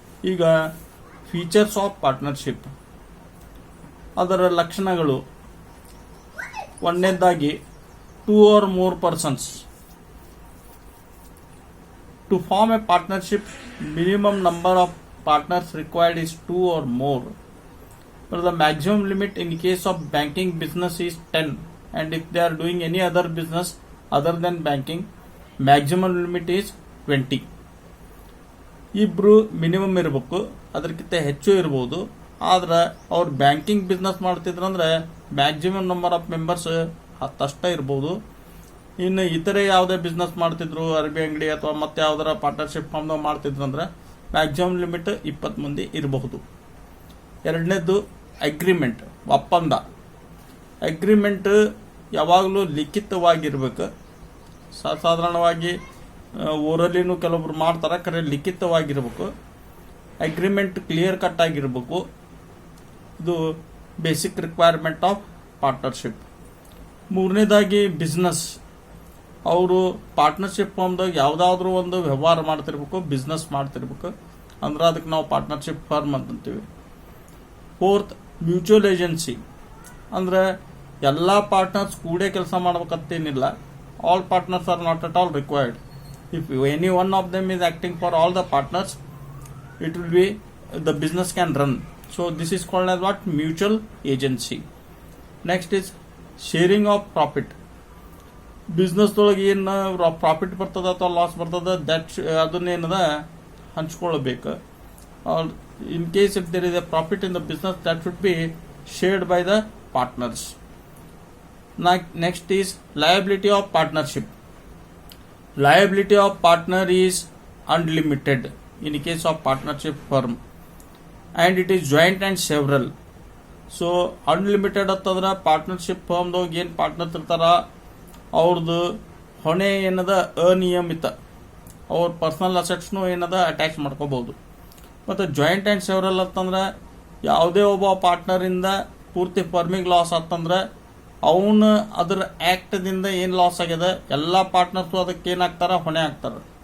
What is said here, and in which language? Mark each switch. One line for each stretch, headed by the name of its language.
English: ಈಗ features of partnership,
Kannada: ಅದರ ಲಕ್ಷಣಗಳು: ಒಂದನೇದಾಗಿ
English: Two or more persons. To form a partnership, minimum number of partners required is 2 or more. But the maximum limit in case of banking business is 10, and if they are doing any other business other than banking, maximum limit is 20.
Kannada: ಇಬ್ರು minimum ಇರಬೇಕು, ಅದಕ್ಕಿಂತ ಹೆಚ್ಚು ಇರಬಹುದು. ಆದ್ರೆ ಅವ್ರು banking business ಮಾಡ್ತಿದ್ರಂದ್ರೆ
English: maximum number of members
Kannada: 10 ಅಷ್ಟೇ ಇರಬಹುದು. ಇನ್ನು ಇತರೆ ಯಾವುದೇ ಬಿಸ್ನೆಸ್ ಮಾಡ್ತಿದ್ರು, ಅರಬಿ ಅಂಗಡಿ ಅಥವಾ ಮತ್ತೆ ಯಾವ್ದಾರ ಪಾರ್ಟ್ನರ್ಶಿಪ್ ಫಾರ್ಮ್ ಮಾಡ್ತಿದ್ರಂದ್ರೆ ಮ್ಯಾಕ್ಸಿಮಮ್ ಲಿಮಿಟ್ 20 ಮಂದಿ ಇರಬಹುದು. ಎರಡನೇದು ಅಗ್ರಿಮೆಂಟ್, ಒಪ್ಪಂದ. ಅಗ್ರಿಮೆಂಟ್ ಯಾವಾಗಲೂ ಲಿಖಿತವಾಗಿರ್ಬೇಕು. ಸಾಧಾರಣವಾಗಿ ಓರಲಿನೂ ಕೆಲವೊಬ್ರು ಮಾಡ್ತಾರೆ, ಕರೆ ಲಿಖಿತವಾಗಿರ್ಬೇಕು.
English: agreement clear cut
Kannada: ಆಗಿರ್ಬೇಕು. ಇದು
English: Basic requirement of partnership.
Kannada: ಮೂರನೇದಾಗಿ ಬಿಸ್ನೆಸ್. ಅವರು ಪಾರ್ಟ್ನರ್ಶಿಪ್ ಫಾರ್ಮ್ದಾಗ ಯಾವುದಾದ್ರೂ ಒಂದು ವ್ಯವಹಾರ ಮಾಡ್ತಿರ್ಬೇಕು, ಬಿಸ್ನೆಸ್ ಮಾಡ್ತಿರ್ಬೇಕು, ಅಂದ್ರೆ ಅದಕ್ಕೆ ನಾವು ಪಾರ್ಟ್ನರ್ಶಿಪ್ ಫರ್ಮ್ ಅಂತೀವಿ.
English: Fourth, mutual agency.
Kannada: ಅಂದ್ರೆ ಎಲ್ಲ ಪಾರ್ಟ್ನರ್ಸ್ ಕೂಡೇ ಕೆಲಸ ಮಾಡ್ಬೇಕಂತೇನಿಲ್ಲ.
English: All partners are not at all required. If any one of them is acting for all the partners, it will be the business can run. So this is called as what? Mutual agency. Next is sharing of profit.
Kannada: Business ಒಳಗೆ ಏನು profit ಬರ್ತದ ಅಥವಾ loss ಬರ್ತದ, that ಅದನ್ನೇನದ ಹಂಚ್ಕೊಳ್ಬೇಕು.
English: In case if there is a profit in the business, that should be shared by the partners. Next is liability of partnership. Liability of partner is unlimited in case of partnership firm, and it is joint and several. So unlimited
Kannada: ಅಂತಂದ್ರೆ partnership ಫರ್ಮ್ದಾಗ ಏನು partners ಇರ್ತಾರ ಅವ್ರದ್ದು ಹೊಣೆ ಏನದ ಅನಿಯಮಿತ, ಅವ್ರ personal ಅಸೆಟ್ಸ್ನು ಏನದ attach ಮಾಡ್ಕೋಬಹುದು. ಮತ್ತು
English: joint and several
Kannada: ಅಂತಂದ್ರೆ ಯಾವುದೇ ಒಬ್ಬ ಪಾರ್ಟ್ನರಿಂದ ಪೂರ್ತಿ ಫರ್ಮಿಂಗ್ ಲಾಸ್ ಆತಂದ್ರೆ ಅವನು ಅದರ ಆ್ಯಕ್ಟ್ದಿಂದ ಏನು ಲಾಸ್ ಆಗ್ಯದ ಎಲ್ಲ ಪಾರ್ಟ್ನರ್ಸು ಅದಕ್ಕೆ ಏನಾಗ್ತಾರ, ಹೊಣೆ ಆಗ್ತಾರ.